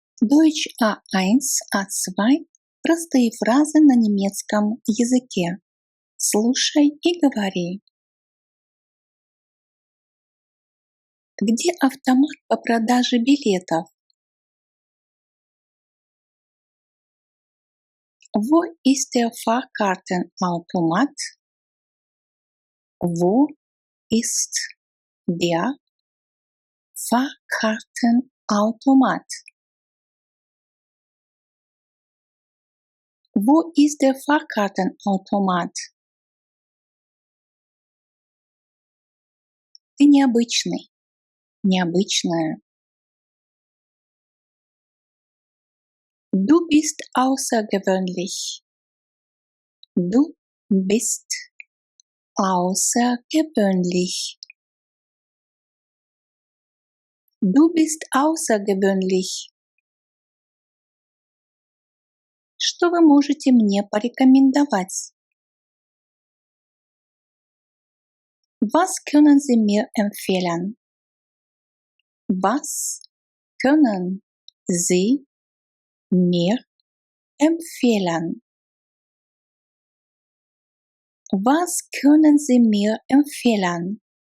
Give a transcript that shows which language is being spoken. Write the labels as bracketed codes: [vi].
[ru] Deutsch A1, A2 – простые фразы на немецком языке. Слушай и говори. Где автомат по продаже билетов? [de] Wo ist der Fahrkartenautomat? Wo ist der Fahrkartenautomat? Wo ist der Fahrkartenautomat? [ru] Ты необычный, необычная. [de] Du bist außergewöhnlich. Du bist außergewöhnlich. Du bist außergewöhnlich. [ru] Что вы можете мне порекомендовать? [de] Was können Sie mir empfehlen? Was können Sie mir empfehlen? Was können Sie mir empfehlen?